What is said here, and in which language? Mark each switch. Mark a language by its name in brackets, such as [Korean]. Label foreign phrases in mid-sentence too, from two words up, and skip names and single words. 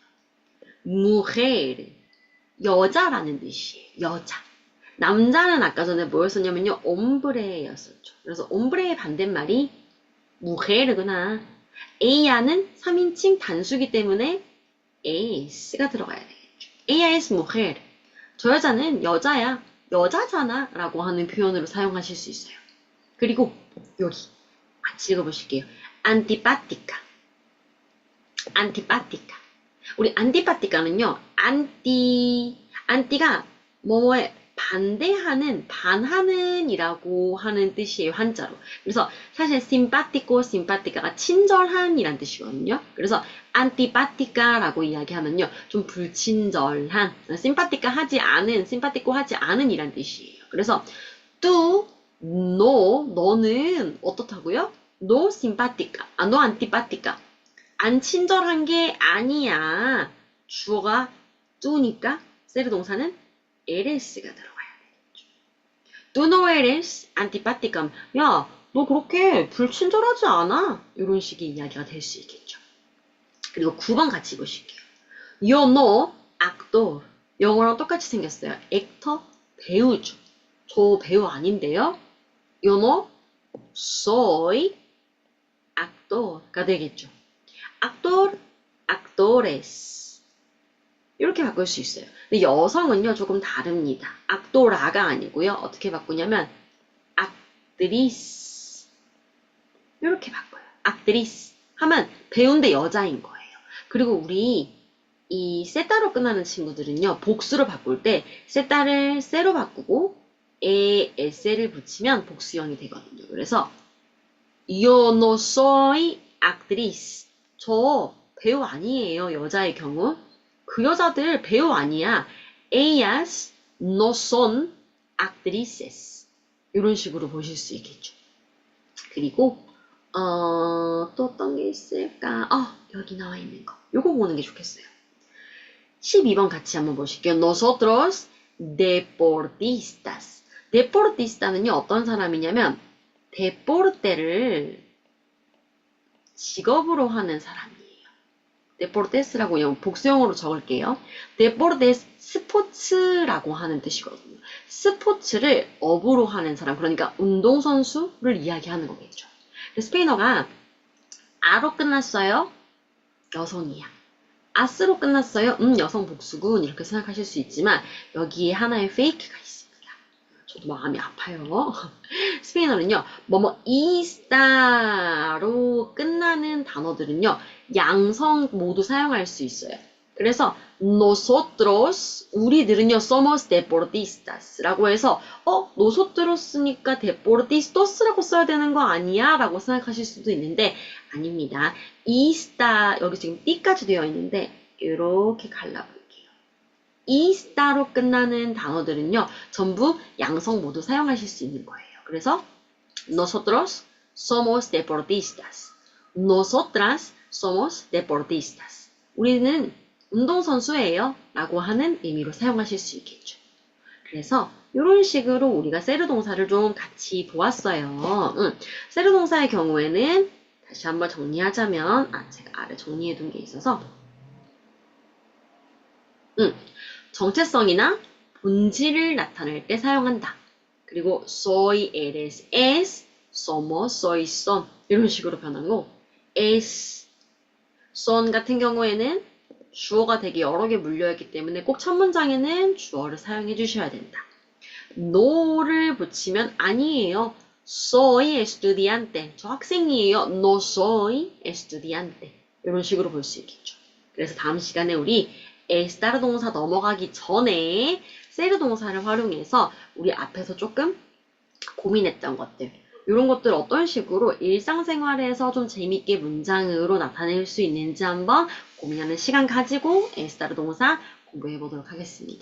[Korean] mujer 여자라는 뜻이에요. 여자. 남자는 아까 전에 뭐였었냐면요. hombre였었죠. 그래서 hombre의 반대말이 mujer구나. ella는 3인칭 단수기 때문에 es가 들어가야 되겠죠. [Spanish] ella es mujer. [Korean] 저 여자는 여자야. 여자잖아. 라고 하는 표현으로 사용하실 수 있어요. 그리고 여기 같이 읽어보실게요. [Spanish] antipática. [Korean] 우리 안티파티카는요. 안티가 뭐뭐에 반하는 이라고 하는 뜻이에요. 한자로. 그래서 사실 심파티카가 친절한이란 뜻이거든요. 그래서 안티파티카라고 이야기하면요. 좀 불친절한, 심파티코 하지 않은 이란 뜻이에요. 그래서 tú 너는 어떻다고요? [Spanish] No simpática. no antipática. [Korean] 안 친절한 게 아니야. 주어가 뚜니까 세르 동사는 eres가 들어가야 되겠죠. [Spanish] Tú no eres antipática. [Korean] 야, 너 그렇게 불친절하지 않아. 이런 식의 이야기가 될 수 있겠죠. 그리고 9번 같이 보실게요. [Spanish] Yo no actor. [Korean] 영어랑 똑같이 생겼어요. 액터, 배우죠. 저 배우 아닌데요. [Spanish] Yo no soy actor가 되겠죠. actor, actores. [Korean] 이렇게 바꿀 수 있어요. 근데 여성은요, 조금 다릅니다. actora가 아니고요. 어떻게 바꾸냐면 actriz. 이렇게 바꿔요. actriz 하면 배우인데 여자인 거예요. 그리고 우리 이 세따로 끝나는 친구들은요, 복수로 바꿀 때 세따를 세로 바꾸고 에세를 붙이면 복수형이 되거든요. [Spanish] 그래서 Yo no soy actriz. [Korean] 저 배우 아니에요. 여자의 경우. 그 여자들 배우 아니야. [Spanish] Ellas no son actrices. [Korean] 이런 식으로 보실 수 있겠죠. 그리고 또 어떤 게 있을까? 여기 나와 있는 거. 요거 보는 게 좋겠어요. 12번 같이 한번 보실게요. [Spanish] Nosotros deportistas. [Korean] deportista는요, 어떤 사람이냐면 데포르테를 직업으로 하는 사람이에요. 데포르테스라고 그냥 복수형으로 적을게요. 데포르테스 스포츠라고 하는 뜻이거든요. 스포츠를 업으로 하는 사람, 그러니까 운동선수를 이야기하는 거겠죠. 스페인어가 아로 끝났어요. 여성이야. 아스로 끝났어요. 여성 복수군. 이렇게 생각하실 수 있지만 여기에 하나의 페이크가 있습니다. 저도 마음이 아파요. 스페인어는요. 이스타로 끝나는 단어들은요. 양성 모두 사용할 수 있어요. 그래서 nosotros 우리들은요. [Spanish] somos deportistas [Korean] 라고 해서 nosotros니까 deportistos라고 써야 되는 거 아니야? 라고 생각하실 수도 있는데 아닙니다. 이스타 여기 지금 띠까지 되어 있는데 이렇게 갈라볼게요. 이스타로 끝나는 단어들은요. 전부 양성 모두 사용하실 수 있는 거예요. [Spanish] 그래서 nosotros somos deportistas. nosotras somos deportistas. [Korean] 우리는 운동선수예요. 라고 하는 의미로 사용하실 수 있겠죠. 그래서 이런 식으로 우리가 세르 동사를 좀 같이 보았어요. 세르 동사의 경우에는 다시 한번 정리하자면 제가 아래 정리해 둔 게 있어서 정체성이나 본질을 나타낼 때 사용한다. 그리고 [Spanish] soy, eres, es, somos, soy, son [Korean] 이런 식으로 변하고 [Spanish] es, son [Korean] 같은 경우에는 주어가 되게 여러 개 물려있기 때문에 꼭 첫 문장에는 주어를 사용해 주셔야 된다. no를 붙이면 아니에요. [Spanish] soy estudiante. [Korean] 저 학생이에요. [Spanish] no soy estudiante. [Korean] 이런 식으로 볼 수 있겠죠. 그래서 다음 시간에 우리 estar 동사 넘어가기 전에 ser 동사를 활용해서 우리 앞에서 조금 고민했던 것들 이런 것들 어떤 식으로 일상생활에서 좀 재밌게 문장으로 나타낼 수 있는지 한번 고민하는 시간 가지고 estar 동사 공부해 보도록 하겠습니다.